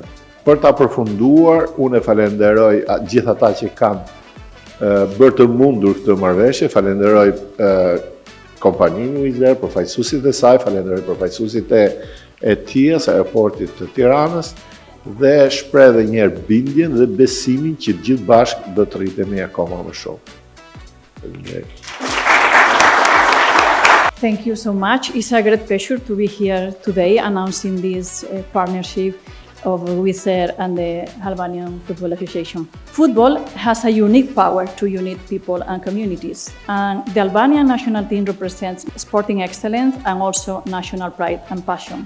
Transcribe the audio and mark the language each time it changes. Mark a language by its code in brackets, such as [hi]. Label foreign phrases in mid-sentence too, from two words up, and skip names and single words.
[sq] Për ta përfunduar, unë e falenderoj gjithë ata që kanë bërë të mundur këtë marrëveshje, falenderoj kompaninë Wizz Air, përfaqësuesit e saj, falenderoj përfaqësuesit e TIA-s, aeroportit të Tiranës, dhe shpreh edhe një herë bindjen dhe besimin që gjithë bashkë do të rritemi akoma më shumë. [en] Thank you so much. It's a great pleasure to be here today announcing this partnership of Wizz Air and the Albanian Football Association. Football has a unique power to unite people and communities, and the Albanian national team represents sporting excellence and also national pride and passion.